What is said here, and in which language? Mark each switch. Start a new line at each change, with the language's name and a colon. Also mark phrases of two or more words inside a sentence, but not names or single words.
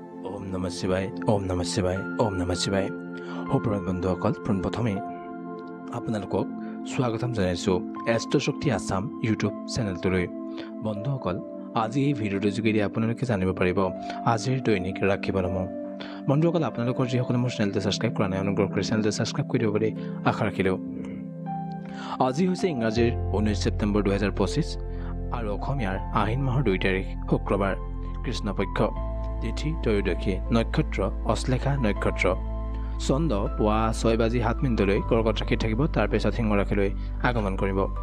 Sanskrit: ओम् नमः शिवाय ओम् नमः शिवाय ओम् नमः शिवाय
Assamese: সুপ্ৰভাত বন্ধুসকল পোনপ্ৰথমে আপোনালোকক স্বাগতম জনাইছোঁ এষ্ট্ৰ শক্তি আসাম ইউটিউব চেনেলটোলৈ বন্ধুসকল আজি এই ভিডিঅ'টোৰ যোগেদি আপোনালোকে জানিব পাৰিব আজিৰ দৈনিক ৰাশি ফলসমূহ বন্ধুসকল আপোনালোকৰ যিসকলে মোৰ চেনেলটো ছাবস্ক্ৰাইব কৰা নাই অনুগ্ৰহ কৰি চেনেলটো ছাবস্ক্ৰাইব কৰি দিব বুলি আশা ৰাখিলোঁ আজি হৈছে ইংৰাজীৰ 19 ছেপ্টেম্বৰ 2025 আৰু অসমীয়াৰ আহিন মাহৰ 2 তাৰিখ শুক্ৰবাৰ কৃষ্ণপক্ষ তিথি ত্ৰয়োদশী নক্ষত্ৰ অশ্লেষা নক্ষত্ৰ চন্দ্ৰ পুৱা 6:07 কৰ্কট ৰাশিত থাকিব তাৰ পিছত সিংহ ৰাশিলৈ আগমন কৰিব